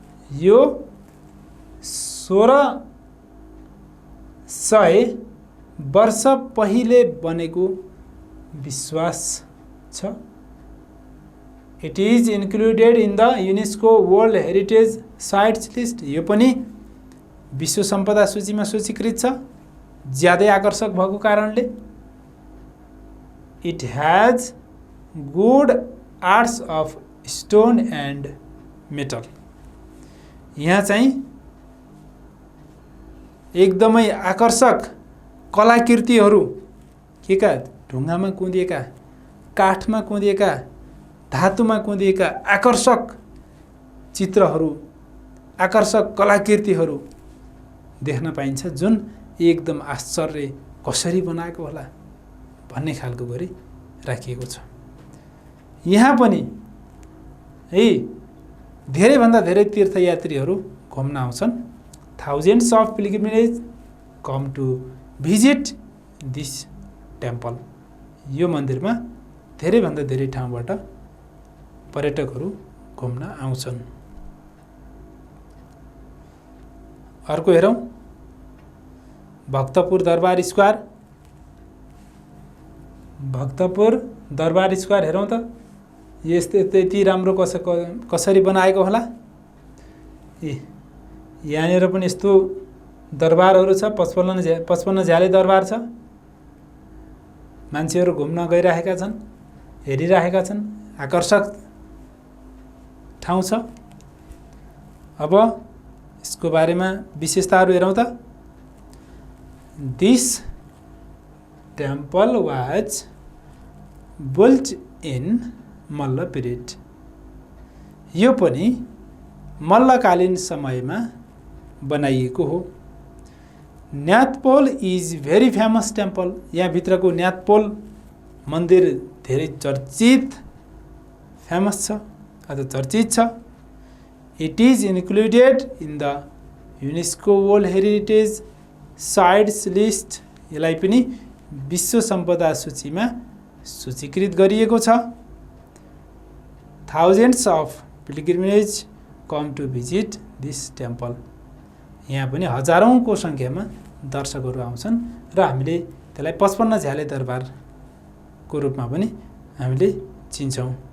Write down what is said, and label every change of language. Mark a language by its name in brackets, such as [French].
[Nepali] यो 1600 वर्ष पहिले बनेको विश्वास छ। [English] It is included in the UNESCO World Heritage sites list. [Nepali] यो पनि विश्व सम्पदा सूचीमा सूचीकृत छ, ज्यादै आकर्षक भएको कारणले। [English] It has good arts of stone and metal. [Nepali] यहाँ चाहिँ एकदमै आकर्षक कलाकृतिहरू, के का ढुङ्गामा कुँदिएका काठमा कुँदिएका धातुमा कुँदिएका आकर्षक चित्रहरू आकर्षक कलाकृतिहरू देख्न पाइन्छ जुन एकदम आश्चर्य कसरी बनाएको होला भन्ने खालको गरी राखिएको छ। यहाँ पनि है धेरैभन्दा धेरै तीर्थयात्रीहरू घुम्न आउँछन्। [English] Thousands of pilgrimage come to visit this temple. [Nepali] यो मन्दिरमा धेरैभन्दा धेरै ठाउँबाट पर्यटकहरू घुम्न आउँछन्। अर्को हेरौँ भक्तपुर दरबार स्क्वायर। भक्तपुर दरबार स्क्वायर हेरौँ त यस्तो त्यति राम्रो कसरी बनाएको होला। यहाँनिर पनि यस्तो दरबारहरू छ। 55 झ्याले दरबार छ। मान्छेहरू घुम्न गइरहेका छन्, हेरिरहेका छन्। आकर्षक ठाउँ छ। अब यसको बारेमा विशेषताहरू हेरौँ त। [English] This temple was built in Malla period. [Nepali] यो पनि मल्लकालीन समयमा बनाइएको हो। न्यातपोल [English] Is very famous temple. [Nepali] यहाँभित्रको न्यातपोल मन्दिर धेरै चर्चित फेमस छ अथवा चर्चित छ। [English] It is included in the UNESCO World Heritage sites list. [Nepali] यसलाई पनि विश्व सम्पदा सूचीमा सूचीकृत गरिएको छ। [English] Thousands of pilgrimage come to visit this temple. [Nepali] यहाँ पनि हजारौँको सङ्ख्यामा दर्शकहरू आउँछन् र हामीले त्यसलाई 55 झ्याले दरबारको रूपमा पनि हामीले चिन्छौँ।